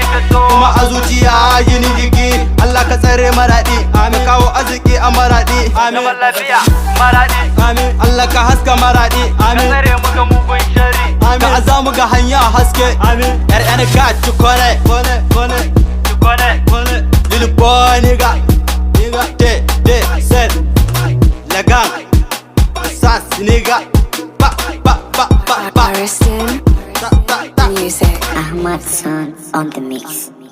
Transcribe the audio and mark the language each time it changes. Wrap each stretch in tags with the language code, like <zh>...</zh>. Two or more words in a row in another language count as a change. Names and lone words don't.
<ha>Kuma a zuciya yini jiki. Allah ka tsare Maraɗi. Amin. Kawo arziki a Maraɗi. Amin. Amin. Allah ka haska Maraɗi. Amin. Amin. Ka aza mu ga hanya haske. Amin.</ha> <fr>R N Cast, tu connais. Connais, connais. Tu connais. Connais.</fr> <en>Lil Boy, nigga. Nigga. T, T, Z.</en> <fr>La gang.</fr> <en>Sas, nigga. Ba, ba, ba, ba, ba. Barbaristan Ta, ta, ta. music. Ahmad San on the mix.</en>